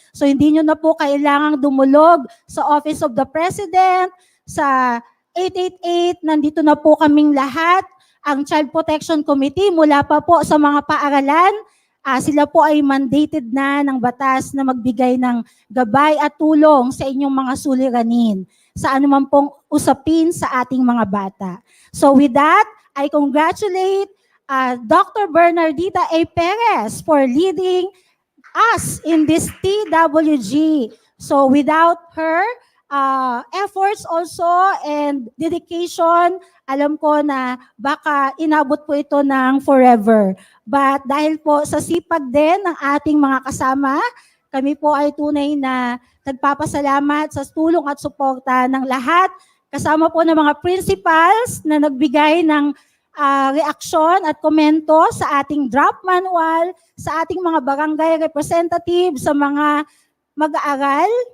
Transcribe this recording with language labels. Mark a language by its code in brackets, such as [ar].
[tl] So hindi nyo na po kailangang dumulog sa Office of the President, sa 888, nandito na po kaming lahat. Ang Child Protection Committee mula pa po sa mga paaralan, sila po ay mandated na ng batas na magbigay ng gabay at tulong sa inyong mga suliranin sa anuman pong usapin sa ating mga bata. [en] So with that, I congratulate Dr. Bernardita A. Perez for leading us in this TWG. So without her efforts also and dedication, [tl] alam ko na baka inabot po ito ng forever. But dahil po sa sipag din ng ating mga kasama, kami po ay tunay na nagpapasalamat sa tulong at suporta ng lahat, kasama po ng mga principals na nagbigay ng reaksyon at komento sa ating draft manual, sa ating mga barangay representative, sa mga mag-aaral,